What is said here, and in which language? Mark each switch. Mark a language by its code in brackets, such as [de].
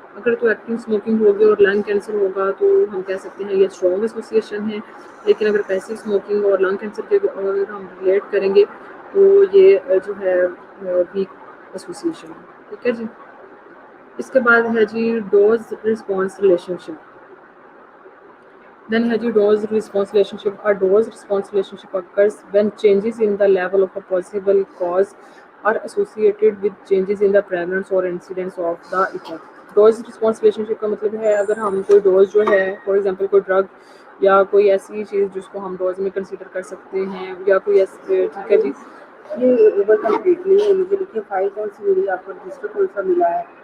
[ur] اگر تو active smoking ہوگی اور لنگ کینسر ہوگا تو ہم کہہ سکتے ہیں یہ اسٹرانگ ایسوسیشن ہے. لیکن اگر پیسو اسموکنگ اور لنگ کینسر کے اگر ہم ریلیٹ کریں گے تو یہ جو ہے ویک ایسوسیشن ہے. ٹھیک ہے جی. اس کے بعد ہے جی dose response relation ship. [en] Then has dose response relationship. A dose response relationship occurs when changes in the level of a possible cause are associated with changes in the prevalence or incidence of the effect. [ur] Dose response relation شپ کا مطلب ہے اگر ہم کوئی dose جو ہے for example کوئی drug یا کوئی ایسی چیز جس کو ہم ڈوز میں کنسیڈر کر سکتے ہیں یا کوئی ایسی. ٹھیک ہے جی، یہ اوور کمپلیٹلی ہے. مجھے لکھیے فائل کون سی ملی آپ کو، رجسٹر کون سا ملا ہے.